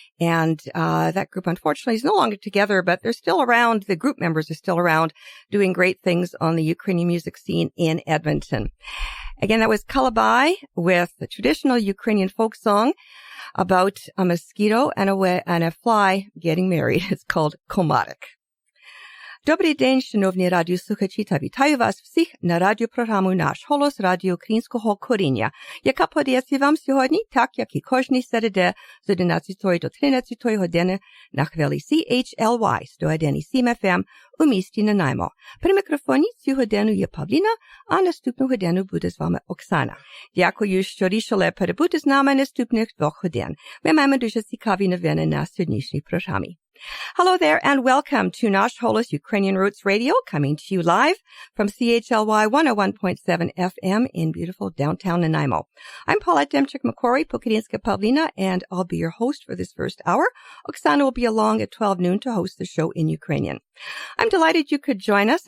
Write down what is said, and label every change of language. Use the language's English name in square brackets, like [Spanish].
[English] And that group, unfortunately, is no longer together, but they're still around. The group members are still around doing great things on the Ukrainian music scene in Edmonton. Again, that was Calabai with the traditional Ukrainian folk song about a mosquito and a fly getting married. It's called Komarek. [Ukrainian] Добрий день, шановні радіослухачі, та вітаю вас всіх на радіопрограму «Наш Холос» радіо українського коріння, яка подається вам сьогодні, так як і кожній середи з 11 до 13 години на хвилі CHLY 101.7 FM у місті Nanaimo. При мікрофоні цю годину є Павліна, а наступну годину буде з вами Оксана. Дякую, що рішили перебути з нами наступних 2 годин. Ми маємо дуже цікаві новини на сьогоднішній програмі. [English] Hello there and welcome to Nash Holos Ukrainian Roots Radio, coming to you live from CHLY 101.7 FM in beautiful downtown Nanaimo. I'm Paulette Demchik-McCory, Pukadinska Pavlina, and I'll be your host for this first hour. Oksana will be along at 12 noon to host the show in Ukrainian. I'm delighted you could join us.